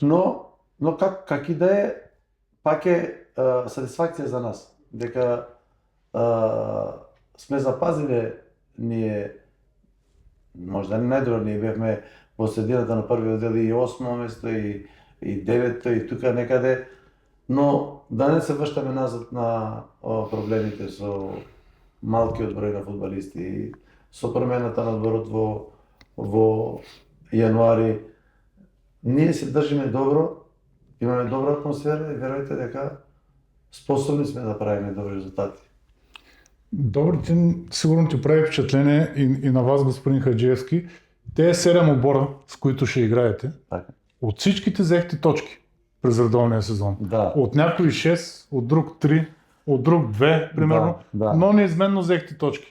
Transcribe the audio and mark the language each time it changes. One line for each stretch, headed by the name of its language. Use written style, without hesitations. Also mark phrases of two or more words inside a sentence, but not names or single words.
Bulgarian: Но как и да е,
Macedonian: пак е сатисфакција за нас, дека сме запазиле ние, можда не најдобро, ние бевме во средината на првиот дел и 8-о место и 9-то и тука некаде, но да не се врштаме назад на проблемите со малкиот број на фудбалисти, со промената на одборот во јануари. Ние се држиме добро, имаме добра атмосфера и верувајте дека способни сме да правиме добри резултати.
Bulgarian: Добре, сигурно ти прави впечатление и на вас, господин Хаджиевски. Те 7 отбора, с които ще играете, от всичките взехте точки през редовния сезон. Да. От някои 6, от друг 3, от друг 2, примерно, но неизменно взехте точки.